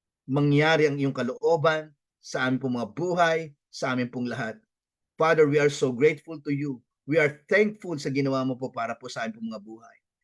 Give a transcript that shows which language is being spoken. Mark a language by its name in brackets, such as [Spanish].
[Filipino] Mangyari ang iyong kalooban sa aming pong mga buhay, sa aming pong lahat. [English] Father, we are so grateful to you. We are thankful [Filipino] sa ginawa mo po para po sa aming pong mga buhay.